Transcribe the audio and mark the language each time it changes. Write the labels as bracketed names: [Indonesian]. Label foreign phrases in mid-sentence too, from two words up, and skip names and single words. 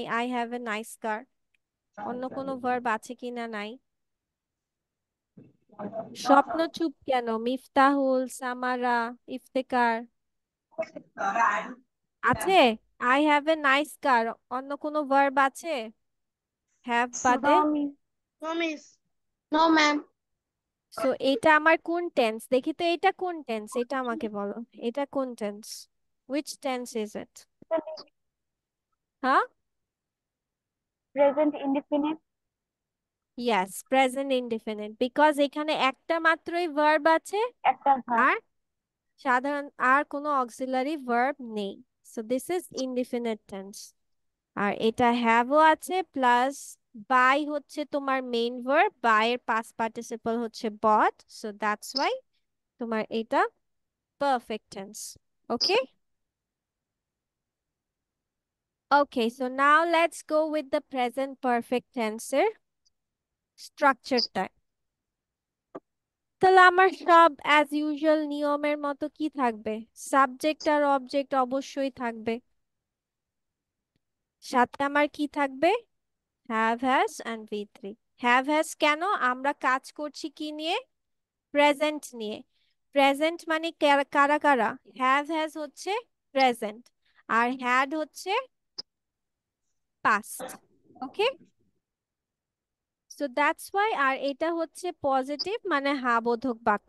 [English] I have a nice car, [Bangla] অন্য কোনো ভার্ব আছে কি না নাই? স্বপ্ন চুপ কেন, মিফতাহুল, সামারা, ইফতেকার আছে? [English] I have a nice car [Bangla] অন্য কোনো ভার্ব আছে হ্যাভ বাদে? [English] No, miss. No, miss. No, ma'am. [Bangla] সো এটা আমার কোন টেন্স দেখি তো, এটা কোন টেন্স এটা আমাকে বলো, এটা কোন টেন্স? [English] Which tense is it? হ্যাঁ, Present indefinite. [Bangla] ইয়েস, [English] present indefinite, [Bangla] বিকজ এখানে একটা মাত্রই ভার্ব আছে একটা ভার্ব। আর সাধারণ আর কোনো [English] auxiliary verb [Bangla] নেই। [English] so this is indefinite tense. [Bangla] আর এটা হ্যাভও আছে প্লাস বাই হচ্ছে তোমার [English] main verb, [Bangla] বাই এর [English] past participle [Bangla] হচ্ছে বট, [English] so that's why [Bangla] তোমার এটা [English] perfect tense. [Bangla] ওকে, [English] okay, so now let's go with the present perfect tense [Bangla] এর স্ট্রাকচারটা। তাহলে আমার সব [English] as usual [Bangla] নিয়মের মতো কি থাকবে? সাবজেক্ট আর অবজেক্ট অবশ্যই থাকবে, সাথে আমার কি থাকবে? [English] have has and V3. have has কেন? [Bangla] আমরা কাজ করছি কি নিয়ে? প্রেজেন্ট নিয়ে। প্রেজেন্ট মানে কারা কারা? [English] have has [Bangla] হচ্ছে প্রেজেন্ট, আর হ্যাড হচ্ছে পাস্ট। ওকে, [English] so that's why, [Bangla] আর এটা হচ্ছে পজিটিভ মানে হ্যাঁ বোধক বাক্য।